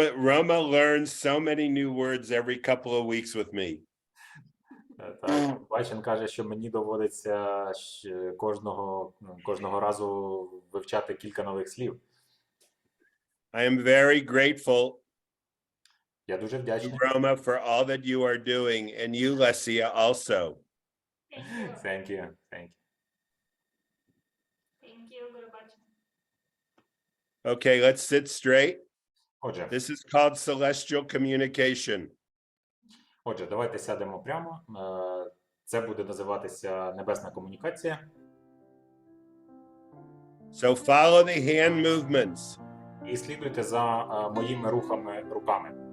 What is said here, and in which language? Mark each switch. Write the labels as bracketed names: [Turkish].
[English] Roma learns so many new words every couple of weeks with me. [Ukrainian] Так, Бачен каже, що мені доводиться кожного разу вивчати кілька нових слів. [English] I am very grateful [Ukrainian] Я дуже [English] to [Ukrainian] вдячний. [English] Roma for all that you are doing, and you, Lesia, also. Thank you. Thank you. Thank you, Gurubachan. Okay, let's sit straight. [Ukrainian] Отже, [English] This is called celestial communication. [Ukrainian] давайте сядемо прямо. Це буде називатися небесна комунікація. [English] So follow the hand movements. [Ukrainian] І слідуйте за моїми рухами руками.